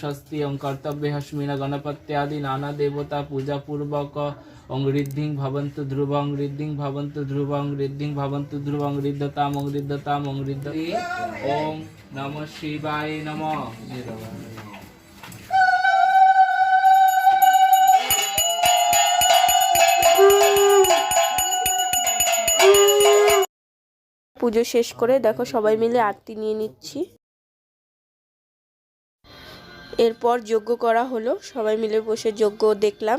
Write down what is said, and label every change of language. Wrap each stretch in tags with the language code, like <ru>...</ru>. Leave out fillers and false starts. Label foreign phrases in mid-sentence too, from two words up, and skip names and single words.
<sa>भक्ति ओं कर्तव्य हस्मिन गणपत्यादि नाना देवता पूजा पूर्वक ओं रिद्धिं भवन्तु ध्रुवं रिद्धिं भवन्तु ध्रुवं रिद्धिं भवन्तु ध्रुवं रिद्धताम ओं रिद्धति ओं नमः शिवाय नमः।</sa> <bn>পুজো শেষ করে দেখো সবাই মিলে আরতি নিয়ে নিচ্ছি। এরপর যজ্ঞ করা হলো, সবাই মিলে বসে যজ্ঞ দেখলাম।</bn>